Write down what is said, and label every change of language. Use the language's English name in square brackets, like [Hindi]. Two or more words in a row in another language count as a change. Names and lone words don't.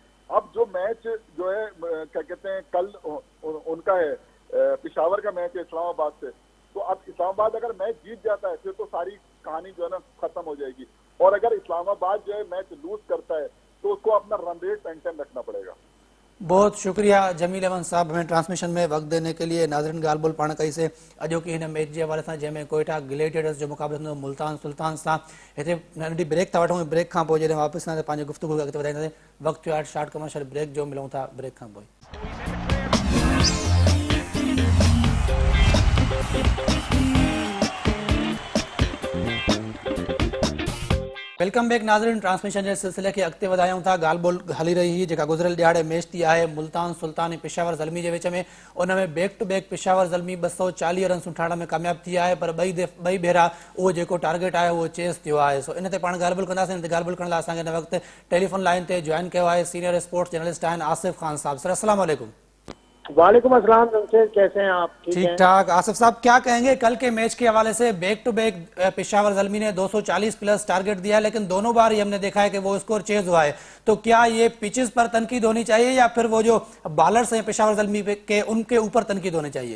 [Urdu] اب جو میچ جو ہے کیا کہتے ہیں کل ان کا ہے پشاور کا میچ ہے اسلام آباد سے، تو اب اسلام آباد اگر میچ جیت جاتا ہے پھر تو ساری کہانی جو ہے نا ختم ہو جائے گی. اور اگر اسلام آباد جو ہے میچ لوز کرتا ہے تو اس کو اپنا [English] run rate [Urdu] مینٹین رکھنا پڑے گا. بہت شکریہ جمیل احمد صاحب ہمیں ٹرانسمیشن میں وقت دینے کے لیے. [Sindhi] नाज़रीन, ॻाल्हि ॿोल पाण कई से अॼो की हिन मैच जे हवाले सां जंहिंमें कोयटा ग्लेडिएटर्स जो मुक़ाबिलो थींदो मुल्तान सुल्तान सां। हिते नंढी ब्रेक था वठूं, ब्रेक खां पोइ जॾहिं वापसि ईंदासीं पंहिंजी गुफ़्तगू खे अॻिते वधाईंदासीं। वक़्तु थियो आहे [English] short commercial break [Sindhi] जो, मिलूं था ब्रेक खां पोइ। [English] welcome back [Sindhi] नाज़रीन, ट्रांसमिशन के सिलसिले के अॻिते वधायूं था। ॻाल्हि ॿोल हली रही हुई जेका गुज़िरियल ॾियारे मैच थी आहे मुल्तान सुल्तान ऐं पेशावर ज़ल्मी जे विच में। उन में [English] back to back [Sindhi] पेशावर ज़ल्मी 240 रन ठाहिण में कामयाब थी आहे, पर ॿई भेरा उहो जेको टारगेट आहे उहो चेस थियो आहे। सो इन ते पाण ॻाल्हि ॿोल कंदासीं। इन ते ॻाल्हि ॿोल करण लाइ असांखे हिन वक़्तु टेलीफोन लाइन ते जॉइन कयो आहे [English] senior sports journalist [Sindhi] आहिनि आसिफ ख़ान साहब। [Arabic] सर, السلام علیکم. وعلیکم السلام [Urdu] جمشید، کیسے ہیں آپ? ठीक ठीक हैं? ठाक। آصف صاحب، کیا کہیں گے کل کے میچ کے حوالے سے? [English] back to back [Urdu] پشاور زلمی نے 240 پلس ٹارگٹ دیا، لیکن دونوں بار ہی ہم نے دیکھا ہے کہ وہ اسکور چیز ہوا ہے. تو کیا یہ پچز پر تنقید ہونی چاہیے یا پھر وہ جو بولرز ہیں پشاور زلمی کے ان کے اوپر تنقید ہونی چاہیے?